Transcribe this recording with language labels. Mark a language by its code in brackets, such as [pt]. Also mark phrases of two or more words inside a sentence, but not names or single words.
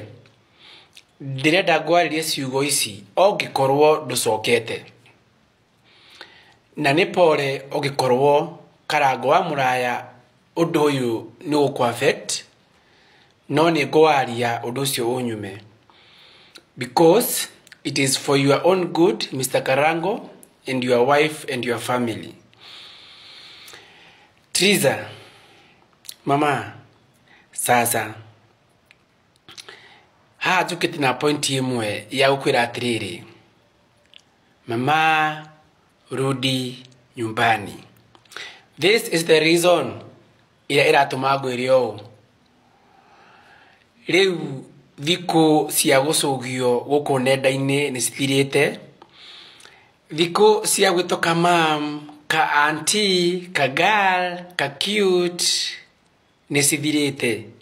[ki] Ndirenda ngwaririe ciugo ici ongikorwo nducokete. Na ni pore ongikorwo karango wa muraya undu uyu ni uku affect no ni ngwaria undu ucio unyume, [en] because it is for your own good, Mr. Karango, and your wife and your family. [ki] Triza, mama, sasa njukite na point imwe ya gukwira atiriri, [sw] mama, rudi nyumbani. [en] This is the reason [ki] ira iratuma ngwirio riu thiku cia gucugio guku nenda-ini ni cithirite. Thiku cia gwitoka mam, ka auntie, ka girl, ka cute ni cithirite.